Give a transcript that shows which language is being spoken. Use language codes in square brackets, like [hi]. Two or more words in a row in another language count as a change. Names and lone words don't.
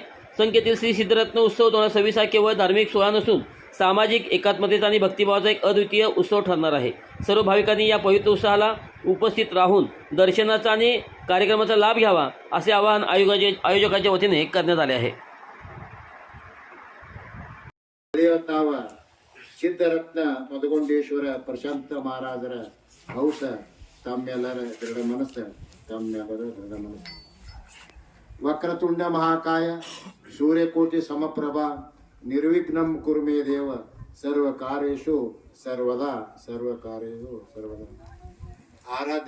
[mr] संकेतील श्री सिद्धरत्न उत्सव 2026 हा केवळ धार्मिक सोहळा नसून सामाजिक एकात्मतेचा आणि भक्तिभावाचा एक अद्वितीय उत्सव ठरणार आहे. सर्व भाविकांनी या पवित्र उत्सवाला उपस्थित राहून दर्शनाचा आणि कार्यक्रमाचा लाभ घ्यावा असे आवाहन आयोजकाच्या वतीने करण्यात आले आहे. [kn] ಸಿದ್ಧರತ್ನ ಮದಗೊಂಡೇಶ್ವರ ಪ್ರಶಾಂತ ಮಹಾರಾಜರ ಹೌಸ ತಮ್ಮೆಲ್ಲರ ದೃಢ ಮನಸ್ಸು ತಮ್ಮೆಲ್ಲರ ದೃಢ ಮನಸ್ಸು. [sa] ವಕ್ರತುಂಡ ಮಹಾಕಾಯ ಸೂರ್ಯಕೋಟಿ ಸಮಪ್ರಭಾ ನಿರ್ವಿಘ್ನಂ ಕುರು ಮೇ ದೇವ ಸರ್ವ ಕಾರ್ಯೇಷು ಸರ್ವದಾ ಆರಾಧ್ಯ